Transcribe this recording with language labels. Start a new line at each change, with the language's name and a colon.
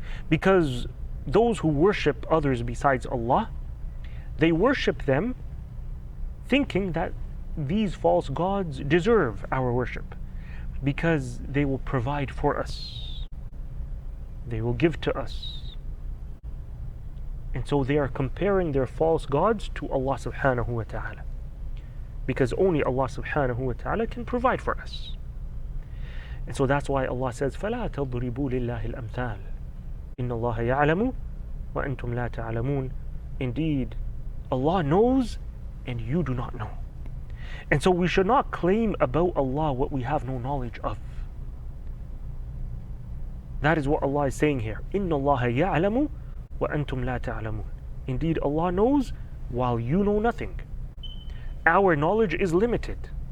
English: Because those who worship others besides Allah, they worship them thinking that these false gods deserve our worship because they will provide for us. They will give to us. And so they are comparing their false gods to Allah subhanahu wa ta'ala, because only Allah subhanahu wa ta'ala can provide for us. And so that's why Allah says,
Arabic: فَلَا تَضْرِبُوا لِلَّهِ الْأَمْثَالِ إِنَّ اللَّهَ يَعْلَمُ وَأَنْتُمْ لَا تَعْلَمُونَ.
English: Indeed, Allah knows and you do not know. And so we should not claim about Allah what we have no knowledge of. That is what Allah is saying here.
Arabic: إِنَّ اللَّهَ يَعْلَمُ وَأَنْتُمْ لَا تَعْلَمُونَ.
English: Indeed, Allah knows while you know nothing. Our knowledge is limited.